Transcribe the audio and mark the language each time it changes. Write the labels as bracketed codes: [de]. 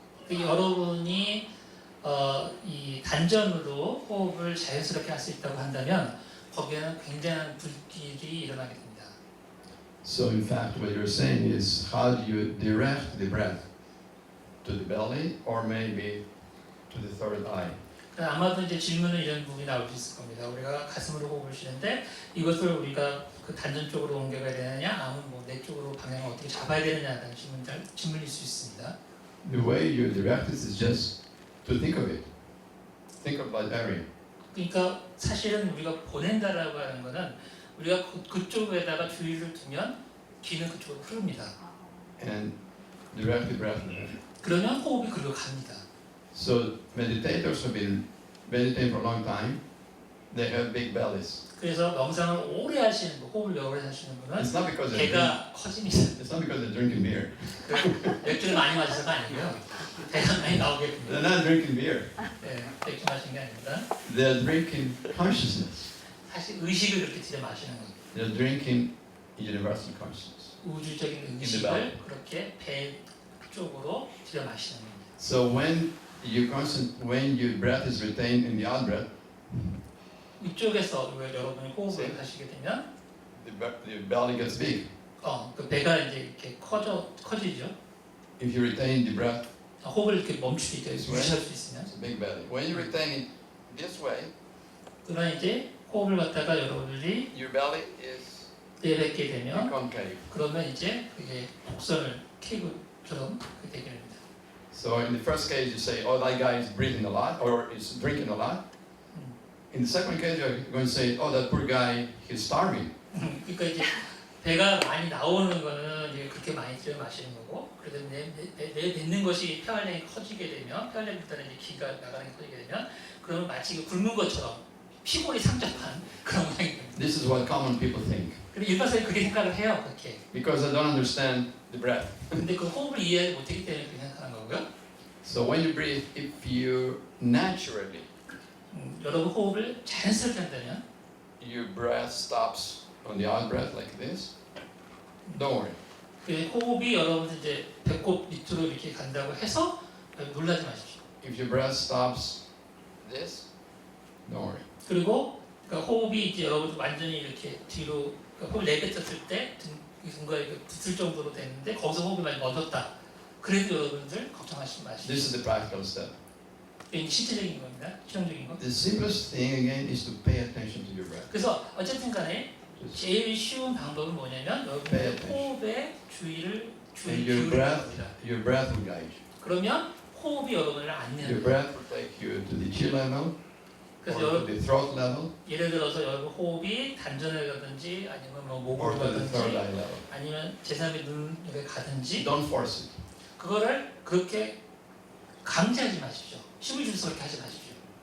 [ko] 여러분이 이 단전으로 호흡을 자연스럽게 할 수 있다고 한다면 거기에는 굉장한 불길이 일어나게 됩니다. [en] So in fact, what you're saying is, how do you direct the breath? To the belly or maybe to the third eye? [ko] 아마도 이제 질문은 이런 부분이 나올 수 있을 겁니다. 우리가 가슴으로 호흡을 쉬는데 이것을 우리가 그 단전 쪽으로 옮겨가야 되느냐, 아니면 뭐내 쪽으로 방향을 어떻게 잡아야 되느냐라는 질문일 수 있습니다. [en] The way you direct it is just to think of it. Think of that area. [ko] 그러니까 사실은 우리가 보낸다라고 하는 거는 우리가 그쪽에다가 주의를 두면 기는 그쪽으로 흐릅니다. [en] And direct the breath there. [ko] 그러면 호흡이 그리로 갑니다. [en] So meditators have been meditating for a long time. They have big bellies. [ko] 그래서 명상을 오래 하시는 분, 호흡을 오래 하시는 분은 [en] It's not because they're [ko] 배가 커집니다. [en] it's not because they're drinking beer. [ko] 맥주를 많이 마셔서가 아니고요. 배가 많이 나오게 [en] They're [ko] 됩니다. [en] not drinking beer. [ko] 네, 맥주 마시는 게 아닙니다. [en] They're drinking consciousness. [ko] 사실 의식을 그렇게 들여 마시는 겁니다. [en] They're drinking universal consciousness. [ko] 우주적인 [en] In the belly. [ko] 의식을 그렇게 배 쪽으로 들여 마시는 겁니다. [en] So when your breath is retained in the out breath, [ko] 이쪽에서 여러분이 호흡을 하시게 되면 [en] the belly gets big. [ko] 그 배가 이제 이렇게 커지죠. [en] If you retain the breath, [ko] 호흡을 이렇게 멈추게 [en] This [ko] 유지할 수 있으면. [en] it's a big belly. When you retain it this way, [ko] 그러나 이제 호흡을 갖다가 여러분들이 [en] your belly is [ko] 내뱉게 되면 [en] concave. [ko] 그러면 이제 그게 곡선을 케이크처럼 되게 됩니다. [en] So in the first case, you say, "Oh, that guy is breathing a lot, or is drinking a lot." In the second case, you're going to say, "Oh, that poor guy, he's starving." [ko] 그러니까 이제 배가 많이 나오는 거는 이제 그렇게 많이 들여 마시는 거고, 그래도 뱉는 것이 폐활량이 커지게 되면, 폐활량보다는 이제 기가 나가는 게 커지게 되면, 그러면 마치 굶는 것처럼 피골이 상접한 그런 모양이 됩니다. [en] This is what common people think [ko] 그리고 일반 사람이 그렇게 생각을 해요, 그렇게. [en] because they don't understand the breath. [ko] 근데 그 호흡을 이해 못했기 때문에 그렇게 생각하는 거고요. [en] So when you breathe, if you naturally [ko] 여러분 호흡을 자연스럽게 한다면 [en] your breath stops on the out breath like this, don't worry. [ko] 그 호흡이 여러분들 이제 배꼽 밑으로 이렇게 간다고 해서 놀라지 마십시오. [en] If your breath stops this, don't worry. [ko] 그리고 그러니까 호흡이 이제 여러분들 완전히 이렇게 뒤로 그러니까 호흡을 내뱉었을 때 등과에 붙을 정도로 됐는데 거기서 호흡이 많이 멎었다. 그래도 여러분들 걱정하지 마십시오. [en] This is the practical step. [ko] 이게 실질적인 겁니다. 실용적인 거. [en] The simplest thing again is to pay attention to your breath. [ko] 그래서 어쨌든 간에 [en] Just [ko] 제일 쉬운 방법은 뭐냐면 여러분들 호흡에 주의를 [en] and your [ko] 기울이는 [en] breath, [ko] 겁니다. [en] your breath will guide you. [ko] 그러면 호흡이 여러분을 [en] Your [ko] 안내합니다. [en] breath will take you to the chi level or [ko] 그래서 [en] to [ko] 여러분 [en] the throat level [ko] 예를 들어서 여러분 호흡이 단전을 가든지 아니면 뭐 [en] or [ko] 목으로 [en] to the third [ko] 가든지 [en] eye level. [ko] 아니면 제3의 눈에 가든지 [en] Don't force it. [ko] 그거를 그렇게 강제하지 마십시오. 힘을 줘서 그렇게 하지 마십시오.